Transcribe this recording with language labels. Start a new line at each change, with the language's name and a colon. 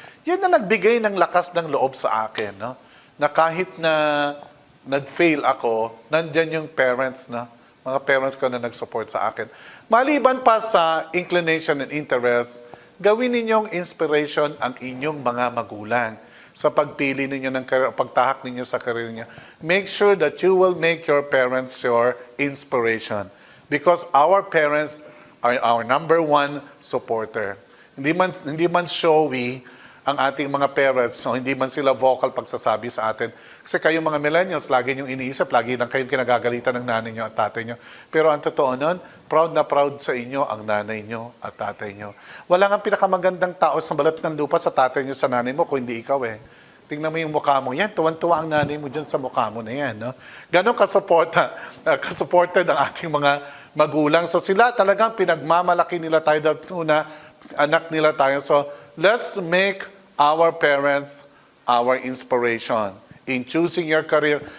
Filipino: Yun na nagbigay ng lakas ng loob sa akin, no? Na kahit na nag-fail ako, nandyan yung parents na, mga parents ko na nag-support sa akin. Maliban pa sa inclination and interest, gawin ninyong inspiration ang inyong mga magulang sa pagpili ninyo ng career, pagtahak ninyo sa career niyo.
English: Make sure that you will make your parents your inspiration because our parents are our number one supporter.
Filipino: Hindi man showy ang ating mga parents, so hindi man sila vocal pagsasabi sa atin. Kasi kayo mga millennials, lagi niyong iniisip, lagi lang kayong kinagagalitan ng nanay niyo at tatay niyo. Pero ang totoo nun, proud na proud sa inyo ang nanay niyo at tatay niyo. Wala nga pinakamagandang tao sa balat ng lupa sa tatay niyo, sa nanay mo, kung hindi ikaw eh. Tingnan mo yung mukha mo. Yan, tuwan-tuwa ang nanay mo dyan sa mukha mo na yan. No? Ganon ka-supported ang ating mga magulang. So sila talagang pinagmamalaki nila tayo dahil una, anak nila tayo.
English: So let's make our parents our inspiration in choosing your career.